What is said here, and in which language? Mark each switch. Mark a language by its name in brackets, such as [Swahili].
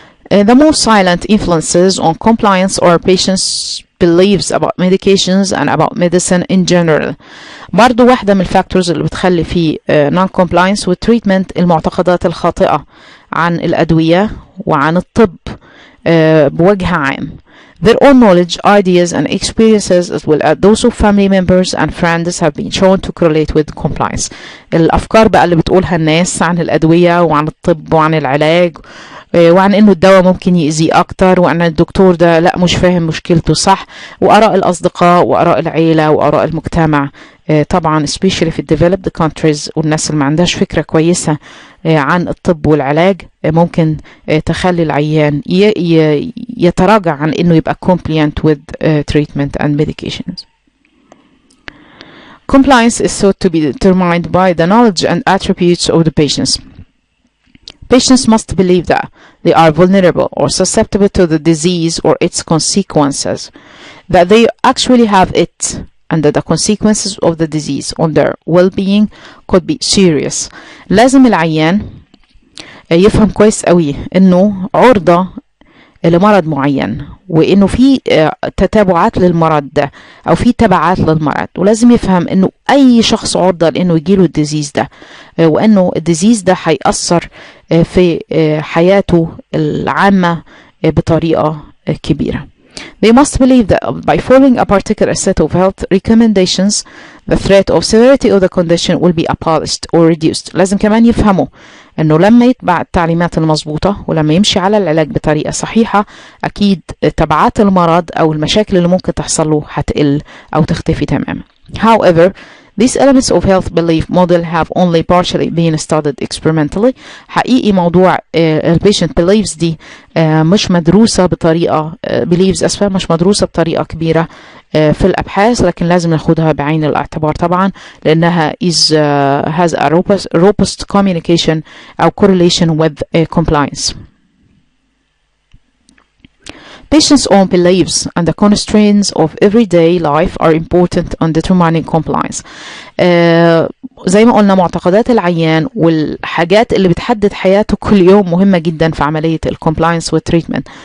[English] The most silent influences on compliance are patients' beliefs about medications and about medicine in general. [Arabic] برضو واحدة من الفاكتورز اللي بتخلي فيه non-compliance with treatment المعتقدات الخاطئة عن الأدوية وعن الطب بوجه عام. [English] Their own knowledge, ideas and experiences as well as those of family members and friends have been shown to correlate with compliance. [Arabic] الأفكار بقى اللي بتقولها الناس عن الأدوية وعن الطب وعن العلاج وعن إنه الدواء ممكن يأذيه أكتر وعن الدكتور ده لا مش فاهم مشكلته صح، وآراء الأصدقاء وآراء العيلة وآراء المجتمع طبعا especially في developed countries والناس اللي ما عندهاش فكرة كويسة عن الطب والعلاج ممكن تخلي العيان يتراجع عن إنه يبقى compliant with treatment and medications. [English] Compliance is thought to be determined by the knowledge and attributes of the patients. Patients must believe that they are vulnerable or susceptible to the disease or its consequences, that they actually have it, and that the consequences of the disease on their well-being could be serious. [Arabic] لازم العيان يفهم كويس قوي انه عرضة لمرض معين وانه في تتابعات للمرض ده او في تبعات للمرض، ولازم يفهم انه اي شخص عرضة لانه يجيله الديزيز ده وانه الديزيز ده هيأثر في حياته العامة بطريقة كبيرة. [English] They must believe that by following a particular set of health recommendations, the threat of severity of the condition will be abolished or reduced. [Arabic] لازم كمان يفهموا انه لما يتبع التعليمات المظبوطة ولما يمشي على العلاج بطريقة صحيحة اكيد تبعات المرض او المشاكل اللي ممكن تحصل له هتقل او تختفي تماما. However, [English] These elements of health belief model have only partially been studied experimentally. [Arabic] حقيقي موضوع patient beliefs دي مش مدروسة بطريقة beliefs أسفة مش مدروسة بطريقة كبيرة في الأبحاث، لكن لازم ناخدها بعين الاعتبار طبعا لأنها has a robust communication أو correlation with compliance. [English] Patients' own beliefs and the constraints of everyday life are important on determining compliance. [Arabic] زي ما قلنا معتقدات العيان والحاجات اللي بتحدد حياته كل يوم مهمة جدا في عملية ال compliance with treatment.